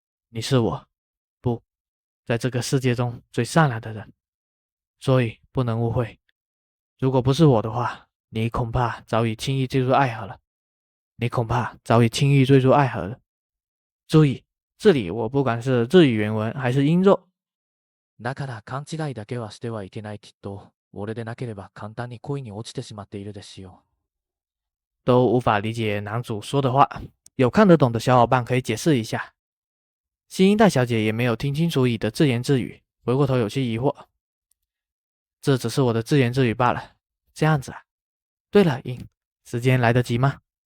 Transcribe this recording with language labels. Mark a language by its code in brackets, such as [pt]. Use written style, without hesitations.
[zh] 你是我，不，在这个世界中最善良的人，所以不能误会。如果不是我的话，你恐怕早已轻易坠入爱河了。你恐怕早已轻易坠入爱河了。注意，这里我不管是日语原文还是音弱。 [ja] だから勘違いだけはしてはいけないきっと、俺でなければ簡単に恋に落ちてしまっているですよ。 [zh] 都无法理解男主说的话，有看得懂的小伙伴可以解释一下。新英大小姐也没有听清楚乙的自言自语，回过头有些疑惑。这只是我的自言自语罢了。这样子啊。对了，英，时间来得及吗？